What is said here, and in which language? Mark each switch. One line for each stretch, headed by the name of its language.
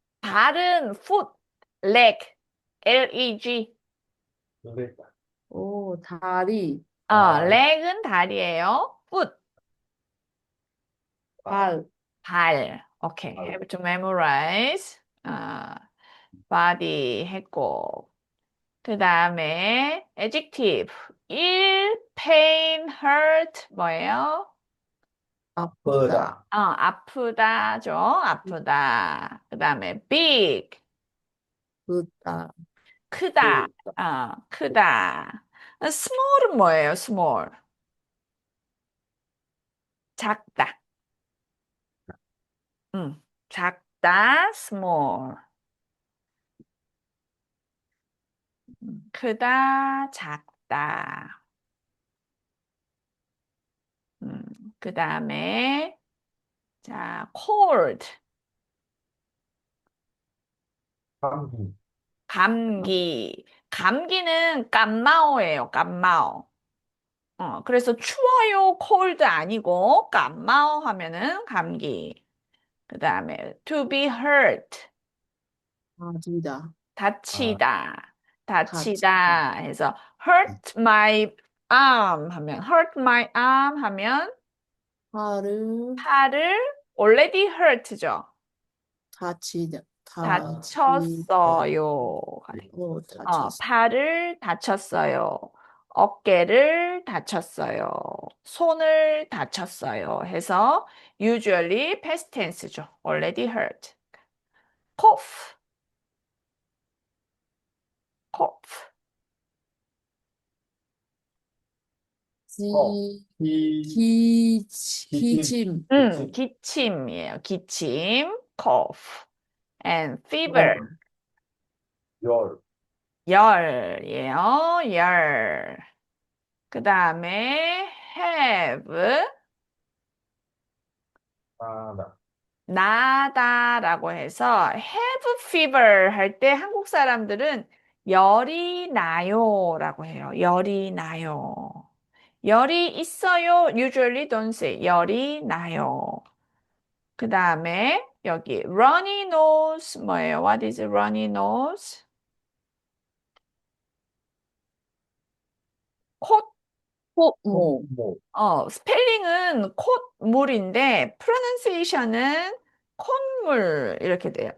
Korean: 발은
English: foot, leg, leg.
Korean: 그러니까. 다리,
English: leg은
Korean: 다리예요.
English: foot,
Korean: 발, 발. 오케이. 발.
English: have to memorize. body 했고.
Korean: 그 다음에 adjective.
English: pain, hurt
Korean: 뭐예요? 아프다. 아프다죠. 아프다. 그 다음에 big. 크다. 크다. 크다. small은 뭐예요? small. 작다. 작다. small. 크다. 작다. 그 다음에 자, cold. 감기. 감기. 감기는 깜마오예요. 깜마오. 그래서 추워요, cold 아니고 깜마오 하면은 감기. 그 다음에
English: to be hurt.
Korean: 아니다. 아, 다치다. 다치다. 다치다 해서
English: hurt my arm 하면 hurt my arm 하면
Korean: 팔을 팔을
English: already hurt죠.
Korean: 다치다. 다쳤어요. 다쳤어. 팔을 다쳤어요. 어깨를 다쳤어요. 손을 다쳤어요.
English: 해서 usually past tense죠. already hurt. cough, cough. 어, 기,
Korean: 기침. 기침. 기침이에요. 기침, cough.
English: and fever,
Korean: 열, 열, 열이에요. 열. 그 다음에 have, 나다. 나다라고 해서 have fever 할 때 한국 사람들은 열이 나요라고 해요. 열이 나요. 열이 있어요.
English: usually don't say
Korean: 열이 나요. 그 다음에 여기 runny nose 뭐예요?
English: What is runny nose?
Korean: 콧, 콧물. 뭐, 스펠링은 콧물인데 pronunciation은 콧물 이렇게 돼요.